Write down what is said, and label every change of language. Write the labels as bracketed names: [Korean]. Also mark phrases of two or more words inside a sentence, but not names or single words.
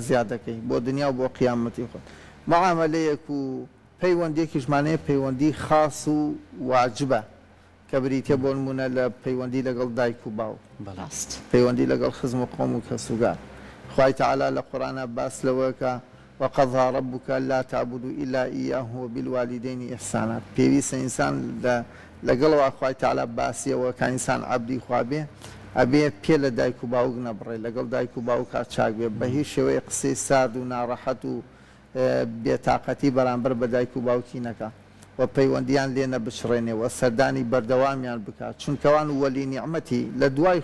[Central Kurdish] زیادەکەی بۆ دنیا و بۆ قیامەتی خۆت معاملەیەک و پەیوەندێکی ژمانەیە پەیوەندی خاص و واجبە کە بریتە بۆ نمونە لە پەیوەندی لەگەڵ دایک و باوک پەیوەندی لەگەڵ خزم و قۆم و کەسوگار خوای تەعالا لە قورئانە باس لەوەکە [Arabic] وقضى ربك لا تعبدوا إلا إياه وبالوالدين إحسانا [Central Kurdish] پێویستە ئینسان لەگەڵەوە خوای تەعالا باسیەوە کە ئینسان عەبدی خوا بێ ئەبێ پێ لە دایک و باوک نەبڕێ لەگەڵ دایک و باوکا چاک بێ بە هیچ شێوەیە قسەی سارد و ناڕەحەت و بێتاقەتی بەرامبەر بە دایک و باوکی نەکا و پەیوەندیان لێ نەبچڕێنێەوە سەردانی بەردەوامیان بکات چونکەوان وەلی نیعمەتی لە دوای